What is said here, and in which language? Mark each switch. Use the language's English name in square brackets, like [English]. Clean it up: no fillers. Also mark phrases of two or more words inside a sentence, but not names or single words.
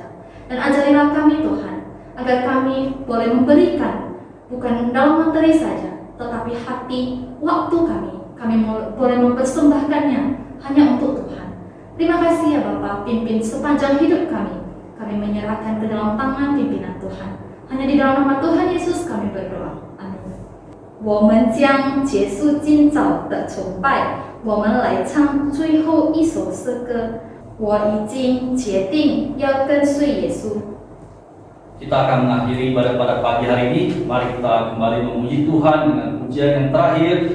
[Indonesian] Dan ajarilah kami Tuhan, agar kami boleh memberikan bukan dalam materi saja, tetapi hati, waktu kami boleh mempersembahkannya hanya untuk Tuhan. Terima kasih ya Bapa, pimpin sepanjang hidup kami. Kami menyerahkan ke dalam tangan pimpinan Tuhan. Hanya di dalam nama Tuhan Yesus kami berdoa. Amin. [Chinese] 我们将结束今早的崇拜，我们来唱最后一首诗歌。我已经决定要跟随耶稣。 [Indonesian] Kita akan mengakhiri pada pagi hari ini. Mari kita kembali memuji Tuhan dengan pujian yang terakhir.